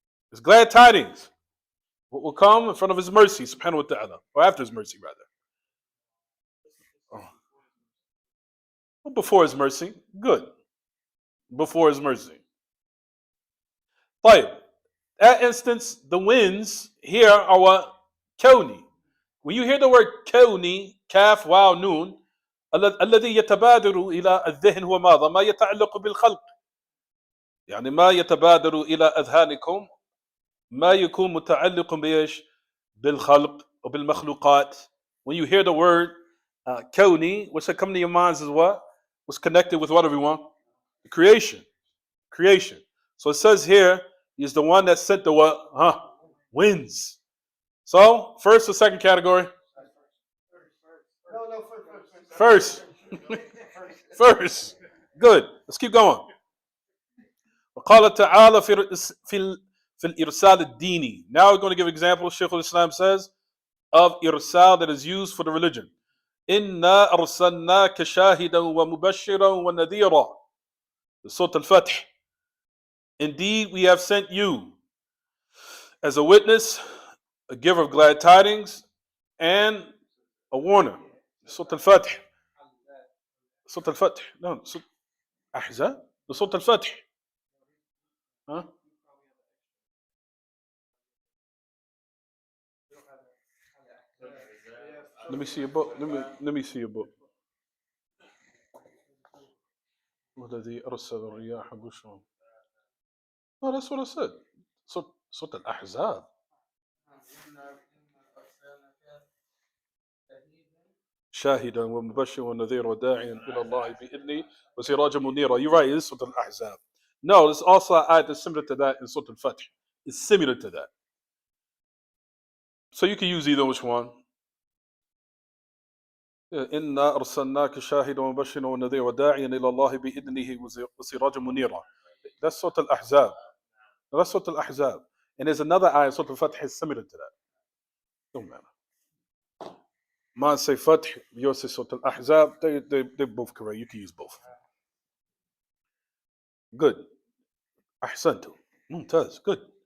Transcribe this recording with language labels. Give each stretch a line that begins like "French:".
English: It's glad tidings. What will come in front of his mercy, subhanahu wa ta'ala. Or after his mercy, rather. Oh. Well, before his mercy. Good. Before his mercy. طيب. That instance, the winds here are what?
Arabic: Kawni.
English: When you hear the word
Arabic: كوني كاف واو نون الذي يتبادر إلى الذهن هو ماذا؟ ما يتعلق بالخلق. يعني ما يتبادر إلى أذهانكم ما يكون متعلق بإيش؟ بالخلق وبالمخلوقات.
English: When you hear the word كوني, what's that come to your minds is what? What's connected with what, everyone? The creation. Creation. So it says here, he's the one that sent the what? Winds. So, first or second category? First. First. Good. Let's keep going.
Arabic: وقال تعالى في الإرسال الديني.
English: Now we're going to give examples, Shaykh al-Islam says, of irsal that is used for the religion.
Arabic: إِنَّا أَرْسَلْنَاكَ شَاهِدًا وَمُبَشِّرًا وَنَذِيرًا. Surah Al-Fath.
English: Indeed, we have sent you as a witness, a giver of glad tidings, and a warner. Surah Al-Fath. Surah Al-Fath. No, Surah Ahzab. Surah Al-Fath. Huh? Let me see your book. Let me see your book.
Arabic: والذي أرسل الرياح بشرا.
English: No, that's what I said. Surah Al-Ahzab.
Arabic: شاهدا ومبشرا ونذيرا وداعيا إلى الله بإذنه وسراجا منيرا.
English: You're right, it is Surah Al-Ahzab. No, there's also an ayat that's similar to that in Surah Al-Fath. It's similar to that. So you can use either which one.
Arabic: إنا أرسلناك شاهدا ومبشرا ونذيرا وداعيا إلى الله بإذنه وسراجا منيرا.
English: That's Surah Al-Ahzab. That's Surah Al-Ahzab. And there's another ayah, Surah Al-Fath, is similar to that. Don't matter. Mine say Fath, yours say Surah Al-Ahzab. They're both correct. You can use both. Good. Ahsantu. Mumtaz. Good.